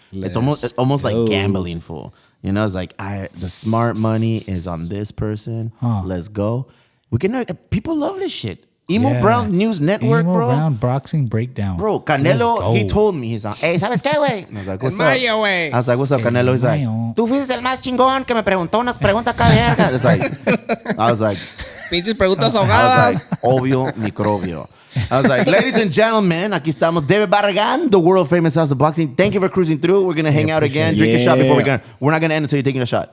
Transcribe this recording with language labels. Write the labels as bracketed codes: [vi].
[en] It's almost like gambling, fool. It's like the smart money is on this person. Let's go. We can people love this shit. Emo Brown News Network, Emo bro. Brown Boxing Breakdown. Bro, Canelo, he told me, he's on, hey, [es] ¿sabes qué, güey? [en] I was like, what's up? [es] Maya, güey. [en] I was like, what's up, Canelo? He's like, [es] tú fuiste el más chingón que me preguntó unas preguntas acá verga. [en] It's like, I was like, [es] Pinches preguntas [en] I [es] ahogadas. [en] was like, [es] obvio, microbio. [en] I was like, ladies and gentlemen, [es] aquí estamos. [en] David Barragan, the world famous House of Boxing. Thank you for cruising through. We're going to hang out again. Drink a shot before we're not going to end until you're taking a shot.